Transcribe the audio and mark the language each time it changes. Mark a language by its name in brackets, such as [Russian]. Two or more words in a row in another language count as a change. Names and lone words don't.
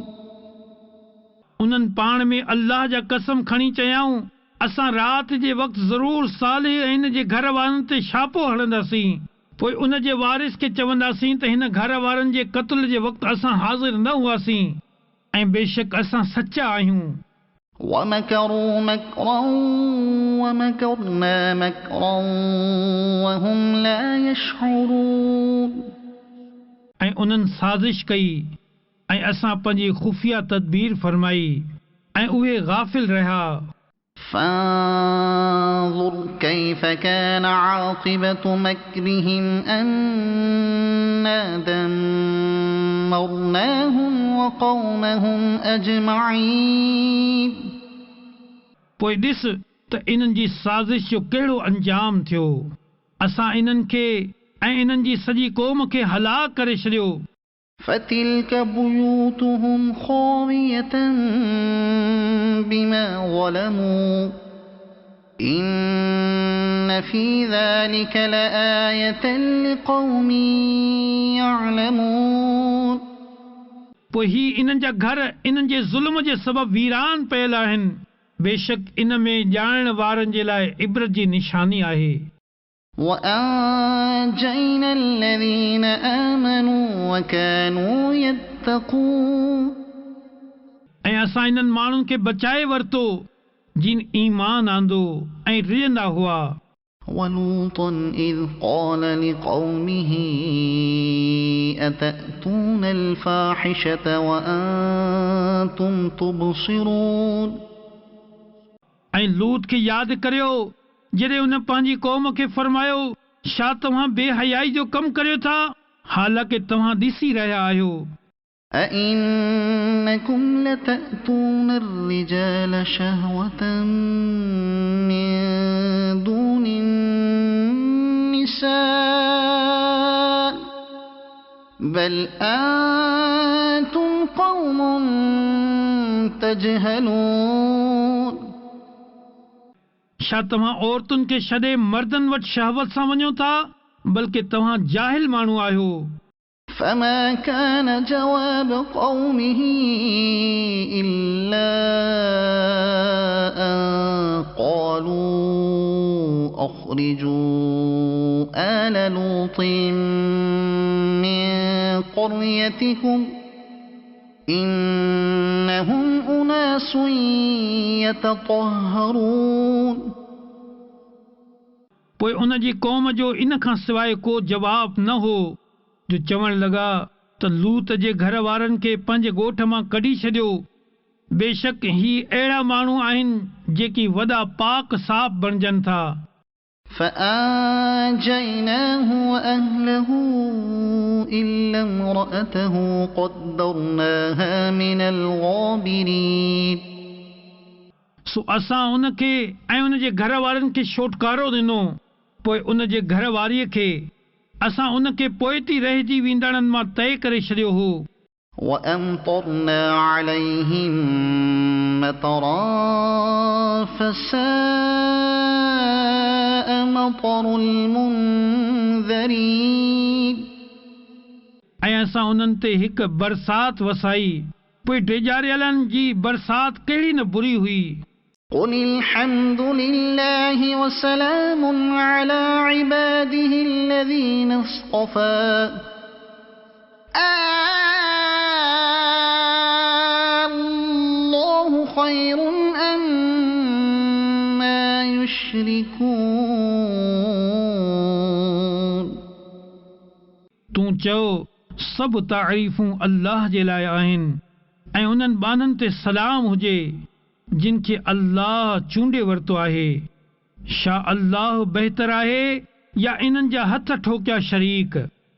[Sindhi] उन्हनि पाण में अल्लाह जा कसम खणी चयाऊं असां राति जे वक़्तु ज़रूर सालेह ऐं हिन जे घर वारनि ते छापो हणंदासीं पोइ उन जे वारिस खे चवंदासीं त हिन घर वारनि जे क़त्ल जे वक़्तु असां हाज़िर न हुआसीं ऐं बेशक असां सचा आहियूं [Arabic] ومكروا مكرا ومكرنا مكرا وهم لا يشعرون [Sindhi] ऐं उन्हनि साज़िश कई ऐं असां पंहिंजी खुफ़िया तदबीर फरमाई ऐं उहे गाफ़िल रहिया [Arabic] فانظر كيف كان عاقبة مكرهم أنا دمرناهم وقومهم أجمعين [Sindhi] पोइ ॾिस त इन्हनि जी साज़िश जो कहिड़ो अंजाम थियो असां इन्हनि खे ऐं इन्हनि जी सॼी क़ौम खे हलाक करे छॾियो [Arabic] فتلك بيوتهم خاوية بما ظلموا إن في ذلك لآية لقوم يعلمون [Sindhi] पोइ ही इन्हनि जा घर इन्हनि जे ज़ुल्म जे सबबु वीरान पयल आहिनि। बेशक इन में ॼाणण वारनि जे लाइ इबरत जी निशानी आहे। [Arabic] وأنجينا الذين آمنوا وكانوا يتقون [Sindhi] ऐं असां इन्हनि माण्हुनि खे बचाए वरितो जिन ईमान आंदो ऐं रिझंदा हुआ। [Arabic] ولوطا إذ قال لقومه أتأتون الفاحشة وأنتم تبصرون [Sindhi] ऐं लूत खे यादि करियो जॾहिं उन पंहिंजी क़ौम खे फरमायो छा तव्हां बेहयाई जो कमु करियो था हालांकि तव्हां ॾिसी रहिया आहियो। [Arabic] أئنكم لتأتون الرجال شهوة من دون النساء بل أنتم قوم تجهلون [Sindhi] छा तव्हां औरतुनि खे छॾे मर्दनि वटि शहवत सां वञो था बल्कि तव्हां जाहिल माण्हू आहियो। [Arabic] فما كان جواب قومه إلا أن قالوا أخرجوا آل لوط من قريتكم إنهم أناس يتطهرون [Sindhi] पोइ उन जी क़ौम जो इन खां सवाइ को जवाब न हो जो चवण लॻा त लूत जे घर वारनि खे पंहिंजे ॻोठ मां कढी छॾियो। बेशक ही अहिड़ा माण्हू आहिनि जेकी वॾा पाक साफ़ बणजनि था। [Arabic] فأنجيناه وأهله إلا امرأته قدرناها من الغابرين [Sindhi] सो असां उन खे ऐं उन जे घर वारनि खे छोटकारो ॾिनो। पोइ उन जे घर वारीअ खे असां उन खे पोइती रहिजी वेंदड़नि मां तइ करे छॾियो हो। [Arabic] وأمطرنا عليهم مطرا فساء مطر المنذرين [Sindhi] ऐं असां उन्हनि ते हिकु बरसात वसाई पोइ टेजारियलनि जी बरसात कहिड़ी न बुरी हुई। [Arabic] قل الحمد لله وسلام على عباده الذين اصطفى الله خير أما يشركون [Sindhi] तूं चओ सभु तारीफ़ूं अल्लाह जे लाइ आहिनि ऐं उन्हनि बाननि ते सलाम हुजे जिन खे अल्लाह चूंडे वरितो आहे। छा अल्लाह बहितर आहे या इन्हनि जा हथ ठोकिया शरीक।